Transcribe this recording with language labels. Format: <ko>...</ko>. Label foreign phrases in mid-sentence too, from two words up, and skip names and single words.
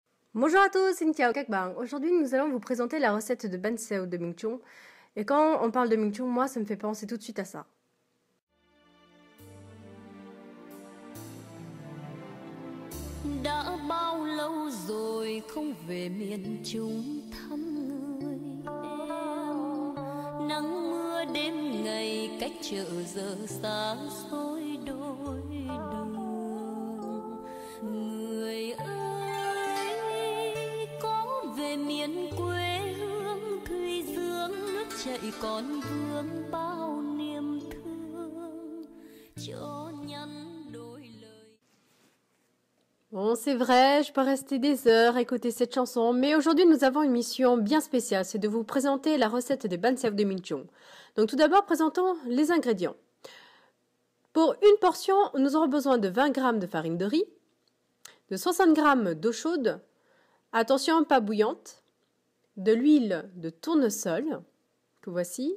<fr>Bonjour à tous, c'est Ntia Kakbang. Aujourd'hui, nous allons vous présenter la recette de ban xeo de Ming Chung. Et quand on parle de Ming Chung, moi, ça me fait penser tout de suite à ça.</fr> <vi>Đã bao lâu rồi không về miền Trung thăm người em. Nắng mưa đêm ngày cách chợ giờ xa xôi đôi đường. Người ơi có về miền quê hương Thủy Dương, nước chảy còn vương bao niềm thương cho nhắn đôi lời.</vi> <fr>Bon, c'est vrai, je peux rester des heures à écouter cette chanson, mais aujourd'hui nous avons une mission bien spéciale, c'est de vous présenter la recette des ban xeo de Ming Chung. Donc tout d'abord, présentons les ingrédients. Pour une portion, nous aurons besoin de 20 g de farine de riz, de 60 g d'eau chaude, attention pas bouillante, de l'huile de tournesol, que voici.</fr>